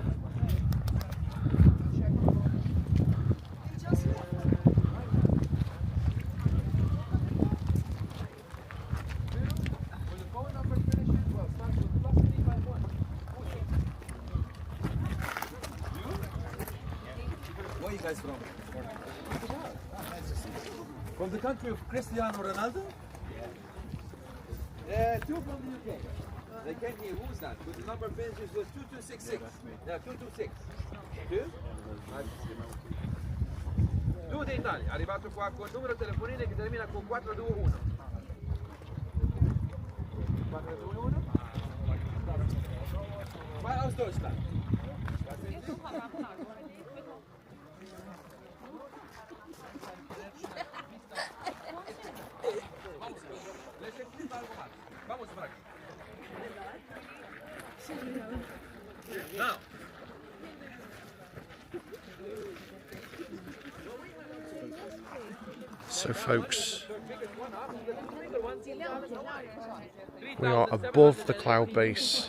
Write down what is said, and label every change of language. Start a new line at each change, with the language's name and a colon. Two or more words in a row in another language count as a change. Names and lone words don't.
English: Where are you guys from? From the country of Cristiano Ronaldo? Two from the UK. They came here. Who's that? With the number finishes with 2266. Yeah, 226. Two?
Italian: Due d'Italia, arrivato qua con il numero telefonino che termina con 421.
German: 421? Qua aus Deutschland.
Spanish: Vamos para acá.
English: Now. So folks, we are above the cloud base.